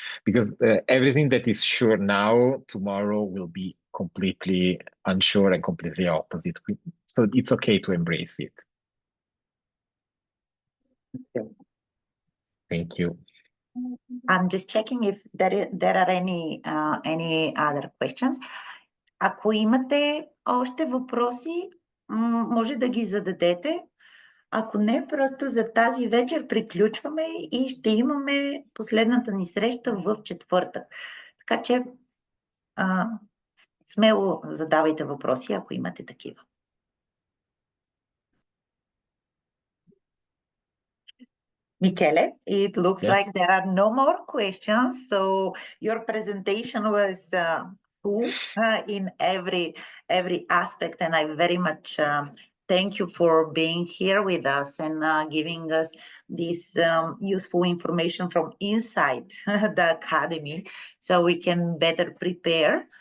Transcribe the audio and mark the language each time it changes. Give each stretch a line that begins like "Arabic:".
English: Because everything that is sure now, tomorrow will be completely unsure and completely opposite. So it's okay to embrace it. Thank you. I'm just checking if there are any other questions.
Bulgarian: Ако имате още въпроси, може да ги зададете. Ако не, просто за тази вечер приключваме и ще имаме последната ни среща в четвъртък. Така че смело задавайте въпроси, ако имате такива.
English: Michele, it looks like there are no more questions. So your presentation was full in every aspect, and I very much thank you for being here with us and giving us this useful information from inside the academy, so we can better prepare.